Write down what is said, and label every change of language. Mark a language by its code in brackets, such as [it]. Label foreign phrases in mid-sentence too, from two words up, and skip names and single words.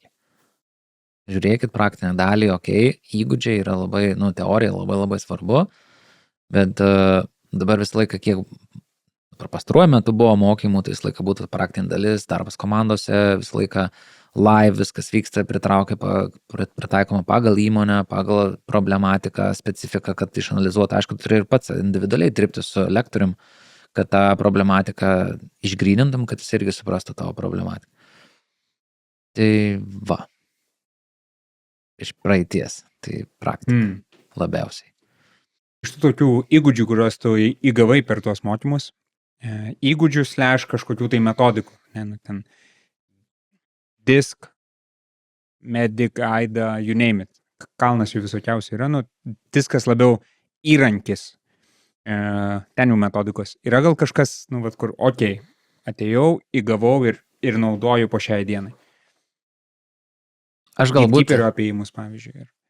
[lt] Žiūrėkit praktinę dalį, įgūdžiai yra labai, teorija labai svarbu, bet dabar visą laiką, kiek per pastaruoju metu buvo mokymų, tai visą laiką būtų praktinė dalis, darbas komandose, visą laiką live, viskas vyksta, pritaikoma pagal įmonę, pagal problematiką, specifiką, kad išanalizuoti, aišku, turi ir pats individualiai dirbti su lektorium, kad tą problematiką išgrynintum, kad jis irgi suprastų tavo problematiką. Tai iš praeities, tai praktika labiausiai. Iš tų tokių įgūdžių, kuriuos tu įgavai per tuos mokymus, įgūdžių / kažkokių tai metodikų, ten disk, medic, aida, [en] you name it, [lt] kalnas jų visokiausiai yra, diskas labiau įrankis, ten jų metodikos. Yra gal kažkas, kur, atėjau, įgavau ir naudoju po šiai dienai. Aš galbūt... Gatekeeperio apėjimus, pavyzdžiui.